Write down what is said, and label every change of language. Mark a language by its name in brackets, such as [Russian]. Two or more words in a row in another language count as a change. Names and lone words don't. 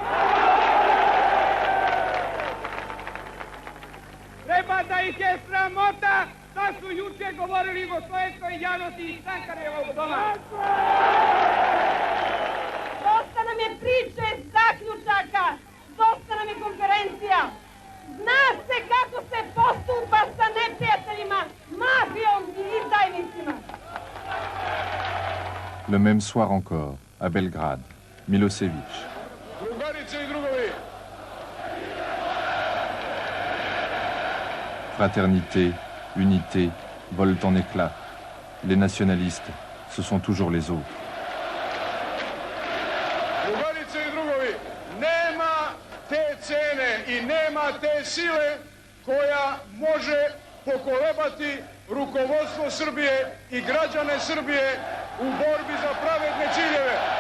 [Serbian] Treba da ih je sramota da su juče govorili o slovenskoj javnosti iz Sankarevog doma. Dosta nam je priče, zaključaka, dosta nam je konferencija. Zna se kako se postupa sa neprijateljima, mafijom I izdajom. [French] Le même soir encore, à Belgrade, Milosevic. Fraternité, unité, volent en éclats. Les nationalistes, ce sont toujours les autres. [Serbian] Drugarice i drugovi, nema te cene i nema te sile koja može pokolebati rukovodstvo Srbije i građane Srbije u borbi za pravedne ciljeve.